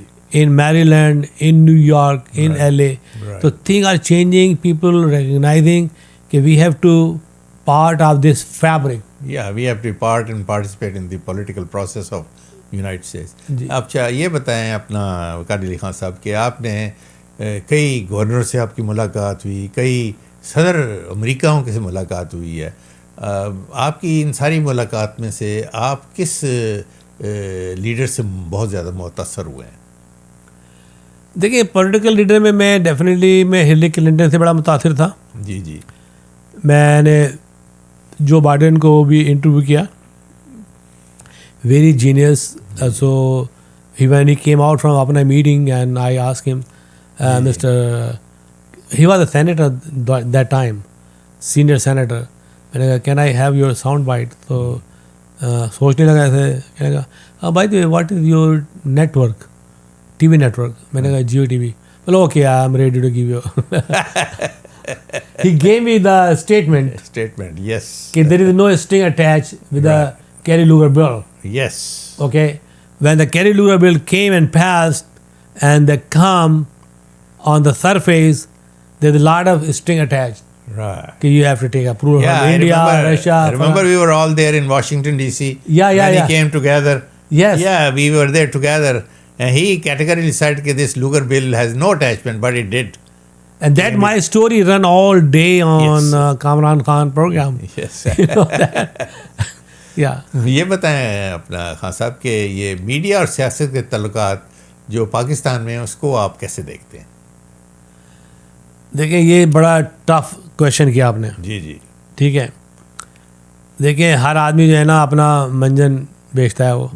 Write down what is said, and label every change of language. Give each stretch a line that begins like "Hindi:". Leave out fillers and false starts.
English: in Maryland, in New York, in LA. Right. So things are changing, people recognizing that we have to part of this fabric. Yeah, we have to part and participate in the political process of United States.
Urdu: اچھا یہ بتائیں اپنا وقار علی خان صاحب کہ آپ نے کئی governor سے آپ کی ملاقات ہوئی, کئی صدر امریکاؤں کے سے ملاقات ہوئی ہے, آپ کی ان ساری ملاقات میں سے آپ کس لیڈر سے بہت زیادہ متاثر ہوئے ہیں؟ دیکھیے پولیٹیکل لیڈر میں ڈیفینیٹلی میں ہلری کلنٹن سے بڑا متاثر تھا. جی جی. میں نے جو بائیڈن کو بھی انٹرویو کیا,
English: Very genius. So when he came out from
Urdu: اپنا meeting
English: and I asked him, Mr. he was a senator that time, senior senator.
Urdu: میں نے کہا
English: can I have your sound bite؟
Urdu: تو سوچنے لگا ایسے, کہنے لگا
English: by the way what is your network, TV network؟ میں نے کہا جیو ٹی وی.
Urdu: بولو
English: Okay I am ready to give you. He gave me the statement, yes, that there is no string attached with the Kerry Lugar bill. yes, Okay, when the Kerry Lugar bill came and passed, and they come on the surface, there's a lot of string attached. right. Okay, you have to take approval Yeah, from India, Russia. I remember we were all there in Washington DC. Yeah. When he came together. Yes. Yeah, we were there together, and he categorically said that this Lugar bill has no attachment, but it did. And that my story run all day on Kamran Khan program. Yes. You know that? Yeah.
Urdu: یہ بتائیں اپنا خان صاحب کہ یہ media اور سیاست کے تعلقات جو پاکستان میں ہیں اس کو آپ کیسے دیکھتے ہیں؟ دیکھیں یہ بڑا
English: tough question
Urdu: کیا آپ نے. جی جی. ٹھیک ہے, دیکھیں ہر آدمی جو ہے نا اپنا منجن بیچتا ہے وہ.